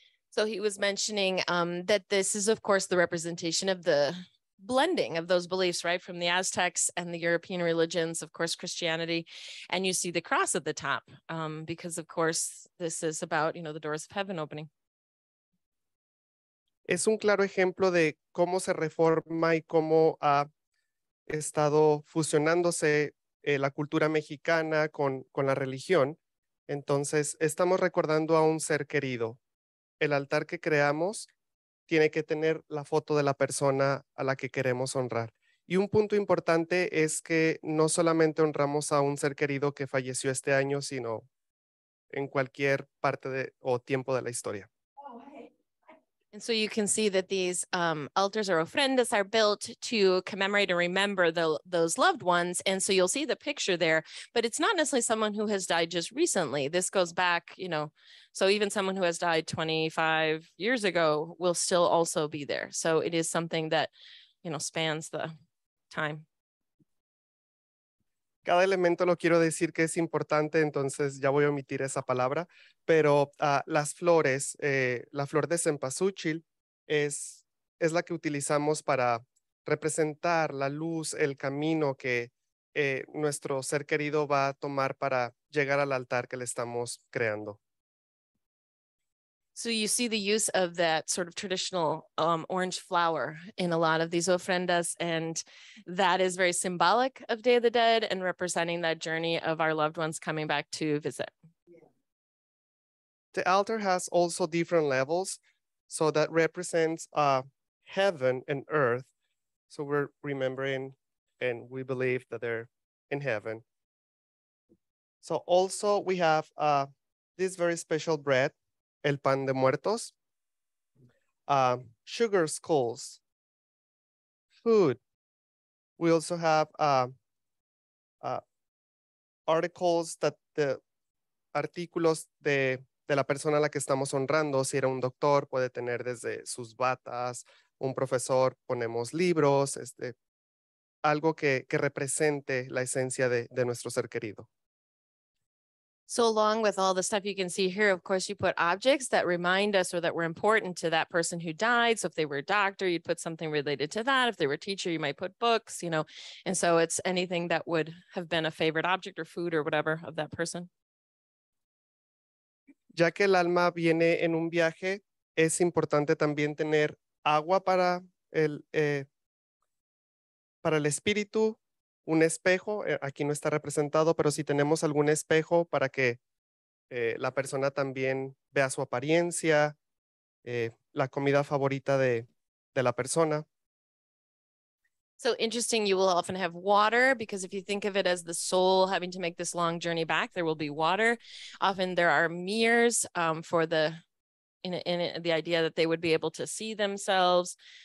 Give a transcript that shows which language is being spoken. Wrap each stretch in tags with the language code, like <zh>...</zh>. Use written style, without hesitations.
<en>So he was mentioning that this is, of course, the representation of the blending of those beliefs, right? From the Aztecs and the European religions, of course, Christianity, and you see the cross at the top, because of course, this is about, the doors of heaven opening.</en> <es>Es un claro ejemplo de cómo se reforma y cómo ha estado fusionándose la cultura mexicana con la religión. Entonces, estamos recordando a un ser querido. El altar que creamos tiene que tener la foto de la persona a la que queremos honrar. Y un punto importante es que no solamente honramos a un ser querido que falleció este año, sino en cualquier parte o tiempo de la historia.</es> <en>And so you can see that these altars or ofrendas are built to commemorate and remember those loved ones. And so you'll see the picture there, but it's not necessarily someone who has died just recently. This goes back, so even someone who has died 25 years ago will still also be there. So it is something that, spans the time.</en> <es>Cada elemento lo quiero decir que es importante, entonces ya voy a omitir esa palabra, pero las flores, la flor de cempasúchil es la que utilizamos para representar la luz, el camino que nuestro ser querido va a tomar para llegar al altar que le estamos creando.</es> <en>So you see the use of that sort of traditional orange flower in a lot of these ofrendas, and that is very symbolic of Day of the Dead and representing that journey of our loved ones coming back to visit. The altar has also different levels, so that represents heaven and earth. So we're remembering and we believe that they're in heaven. So also we have this very special bread, el pan de muertos, sugar skulls, food. We also have articles</en> <es>artículos de la persona a la que estamos honrando. Si era un doctor, puede tener desde sus batas, un profesor, ponemos libros, algo que represente la esencia de nuestro ser querido.</es> <en>So along with all the stuff you can see here, of course, you put objects that remind us or that were important to that person who died. So if they were a doctor, you'd put something related to that. If they were a teacher, you might put books, and so it's anything that would have been a favorite object or food or whatever of that person.</en> <es>Ya que el alma viene en un viaje, es importante también tener agua para el espíritu, un espejo, aquí no está representado, pero si tenemos algún espejo para que la persona también vea su apariencia, la comida favorita de la persona.</es> <en>So interesting, you will often have water, because if you think of it as the soul having to make this long journey back, there will be water. Often there are mirrors for the idea that they would be able to see themselves.</en>